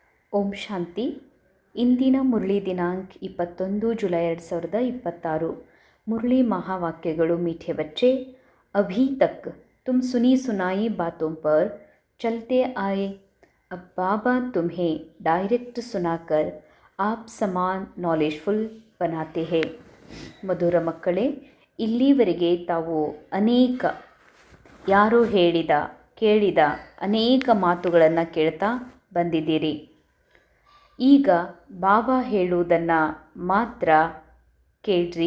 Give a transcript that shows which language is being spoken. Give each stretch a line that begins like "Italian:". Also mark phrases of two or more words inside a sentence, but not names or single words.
Kannada: ಓಂ ಶಾಂತಿ. ಇಂದಿನ ಮುರಳಿ ದಿನಾಂಕ 21 ಜುಲೈ 2026. ಮುರಳಿ ಮಹಾವಾಕ್ಯಗಳು.
Hindi: मीठे बच्चे, अभी तक तुम सुनी सुनाई बातों पर चलते आए. अब बाबा तुम्हें डायरेक्ट सुनाकर आप समान नॉलेजफुल बनाते हैं.
Kannada: ಮಧುರ ಮಕ್ಕಳೇ, ಇಲ್ಲಿವರೆಗೆ ತಾವು ಅನೇಕ ಯಾರೋ ಹೇಳಿದ ಕೇಳಿದ ಅನೇಕ ಮಾತುಗಳನ್ನು ಕೇಳ್ತಾ ಬಂದಿದ್ದೀರಿ. ಈಗ ಬಾಬಾ ಹೇಳುವುದನ್ನು ಮಾತ್ರ ಕೇಳ್ರಿ.